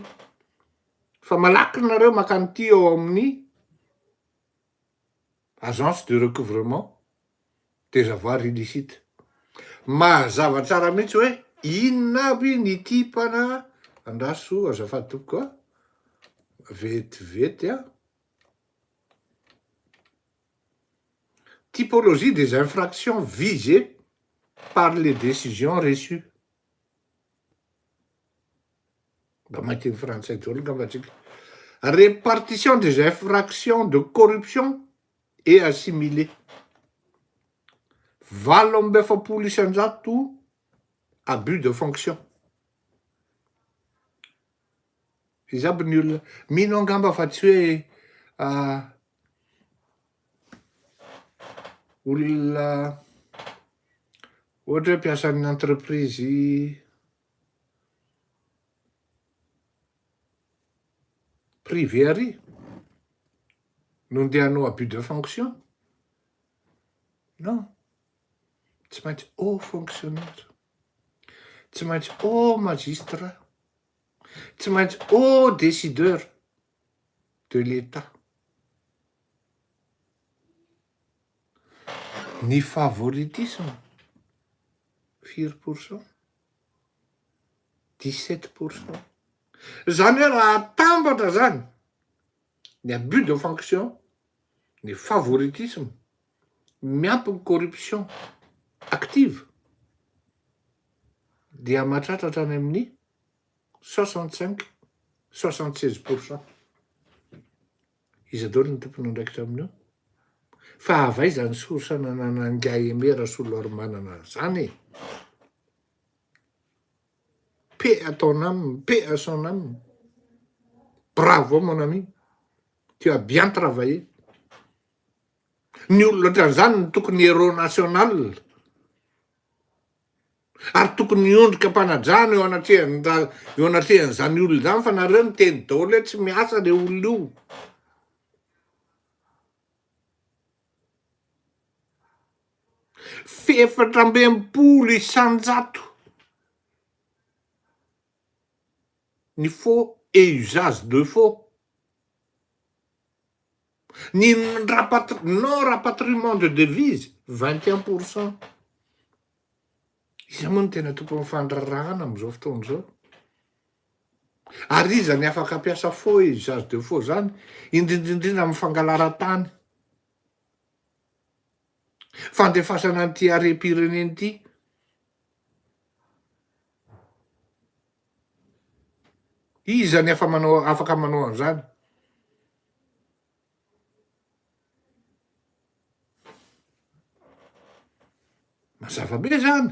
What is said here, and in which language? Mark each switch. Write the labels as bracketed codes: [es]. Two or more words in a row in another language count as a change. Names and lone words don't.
[mg] Fa malaky nareo makany ty ao amin'ny agence de recouvrement des avoirs illicites. Mazava tsara mihitsy hoe inona aby ny tipana andraso azafady tompoko koa vetivety [fr] typologie des infractions visées par les décisions reçues. [mg] Mba mahiteny frantsay daholo ngambatsika. [fr] Répartition des infractions de corruption et assimilées. 8 isanjato abus de fonction. [mg] Izy aby ny olona mino angamba fa tsy hoe olona ohatra hoe mpiasan'ny [fr] entreprise privé [mg] ary no ndehanao [fr] abus de fonction. [mg] Non, tsy maintsy [fr] haut fonctionnaire, [mg] tsy maintsy [fr] haut magistrat, [mg] tsy maintsy [fr] haut décideur de l'État. [mg] Ny favoritisme 4%, 17%. Zany hoe raha atambatra zany ny [fr] abus de fonction, [mg] ny favoritisme miampy ny [fr] corruption active [mg] dia mahatratra any amin'ny 65-76%. Izy daholo ny tompony andraikitra amin'io. Fa avaiza ny sorsana nanangay emera solo ary manana zany. [fr] Paix à ton âme, paix à son âme. Bravo mon ami, tu as bien travaillé. [mg] Ny olona ohatran'izany ny tokony héros national. Ary tokony miondrika mpanajana eo anatrehan'izany olona zany, fa nareo miteny daholo hoe tsy miasa le olona io. Fefatra amby 100 isanjato ny [fr] faux et usage de faux. Ny non-rapatriement de devise 21%. [mg] Izy moa ny tena tompo mifandrarahana am'izao fotoana zao. Ary iza ny afaka ampiasa [fr] faux et usage de faux [mg] zany, indrindrindrindra amin'ny fangalaran-tany. Fandefasana an'ity harem-pireneny ity. Iza ny afaka manao an'izany? Mazava be zany.